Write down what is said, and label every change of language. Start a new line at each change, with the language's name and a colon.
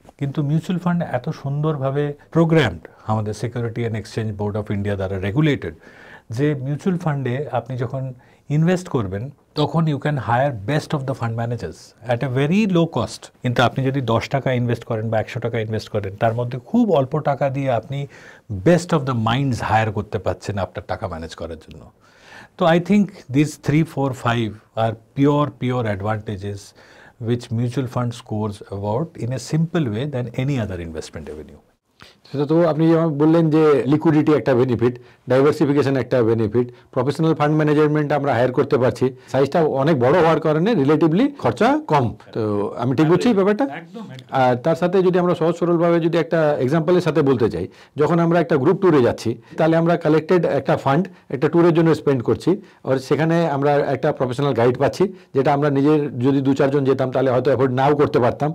Bangla: কিন্তু mutual fund এত সুন্দরভাবে প্রোগ্রামড, আমাদের security and exchange board of India দ্বারা রেগুলেটেড, যে মিউচুয়াল ফান্ডে আপনি যখন ইনভেস্ট করবেন তখন
English: You can hire best of the fund managers at a very low cost.
Bangla: কিন্তু আপনি যদি 10 টাকা ইনভেস্ট করেন বা 100 টাকা ইনভেস্ট করেন, তার মধ্যে খুব অল্প টাকা দিয়ে আপনি best of the minds higher করতে পারছেন আপনার টাকা ম্যানেজ করার জন্য।
English: তো I think this 3, 4, 5 আর pure advantages which mutual fund scores about in a simple way than any other investment avenue.
Bangla: সেটা তো আপনি যেমন বললেন যে লিকুইডিটি একটা বেনিফিট, ডাইভার্সিফিকেশন একটা বেনিফিট, প্রফেশনাল ফান্ড ম্যানেজমেন্ট আমরা হায়ার করতে পারছি, সাইজটা অনেক বড় হওয়ার কারণে রিলেটিভলি খরচা কম। তো আমি ঠিক বুঝছি ব্যাপারটা। আর তার সাথে যদি আমরা সহজ সরলভাবে যদি একটা এক্সাম্পলের সাথে বলতে চাই, যখন আমরা একটা গ্রুপ ট্যুরে যাচ্ছি, তাহলে আমরা কালেক্টেড একটা ফান্ড একটা ট্যুরের জন্য স্পেন্ড করছি, আর সেখানে আমরা একটা প্রফেশনাল গাইড পাচ্ছি, যেটা আমরা নিজের যদি 2-4 জন যেতাম তাহলে হয়তো অ্যাফোর্ড নাও করতে পারতাম।